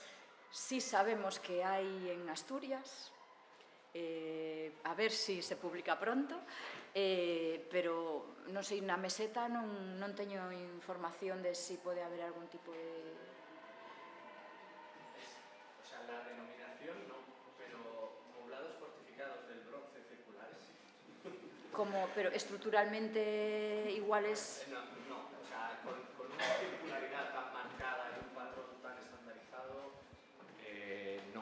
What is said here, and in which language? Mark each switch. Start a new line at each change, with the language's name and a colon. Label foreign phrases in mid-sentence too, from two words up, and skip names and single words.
Galician: Si sabemos que hai en Asturias, a ver si se publica pronto, pero non sei, na meseta non teño información de si pode haber algún tipo de...
Spanish: O sea, la denominación no, pero poblados fortificados del bronce circulares. Pero estructuralmente iguales... No, o sea, con una circularidad tan marcada y un patrón tan estandarizado, no.